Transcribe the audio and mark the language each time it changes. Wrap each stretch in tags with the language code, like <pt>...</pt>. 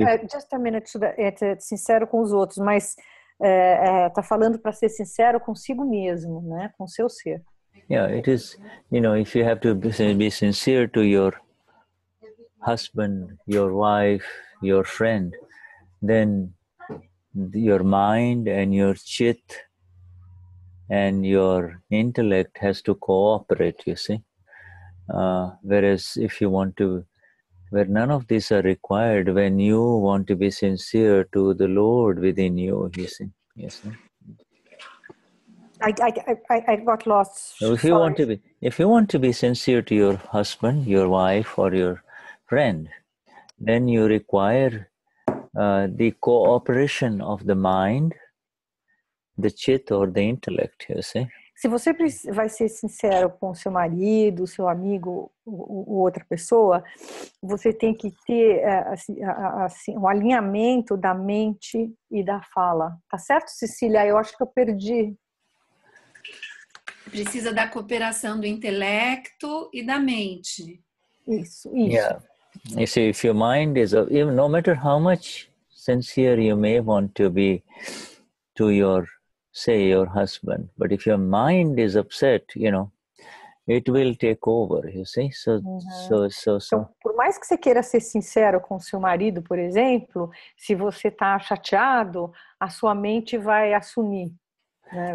<en>Just a minute,</en> <pt>sincero com os outros, mas tá falando para ser sincero consigo mesmo, né? Com o seu ser.</pt> <en>Yeah, it is. If you have to be sincere to your husband, your wife, your friend, then your mind and your chit and your intellect has to cooperate, you see. Whereas if you want to, where none of these are required, when you want to be sincere to the Lord within you, you see. Yes. I got lost. So if you want to be sincere to your husband, your wife, or your friend, then you require the cooperation of the mind, the chit or the intellect, you see.</en> <pt>Se você vai ser sincero com seu marido, seu amigo ou outra pessoa, você tem que ter assim, um alinhamento da mente e da fala. Tá certo, Cecília? Eu acho que eu perdi. Precisa da cooperação do intelecto e da mente. Isso.</pt> <en>Yeah. You see, if your mind is, even no matter how much sincere you may want to be to your husband, but if your mind is upset, it will take over, you see. So.</en> <pt>Então, por mais que você queira ser sincero com seu marido, por exemplo, se você está chateado, a sua mente vai assumir, né?</pt>